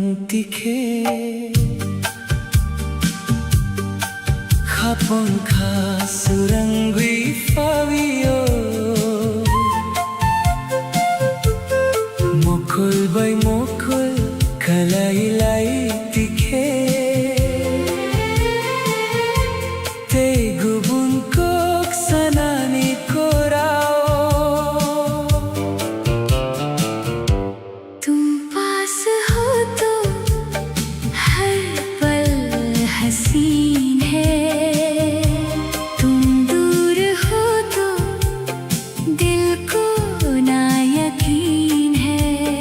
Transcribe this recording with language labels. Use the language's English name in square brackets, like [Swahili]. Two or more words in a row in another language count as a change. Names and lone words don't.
[Kok Borok] तिखे Kapong kasurangui fawio Mokol bay mokol kalay-lay tikhe Te gubun kok sanani korao [Hindi] तुम पास हो तो हर पल हसीन है तुम दूर हो तो दिल को ना यकीन है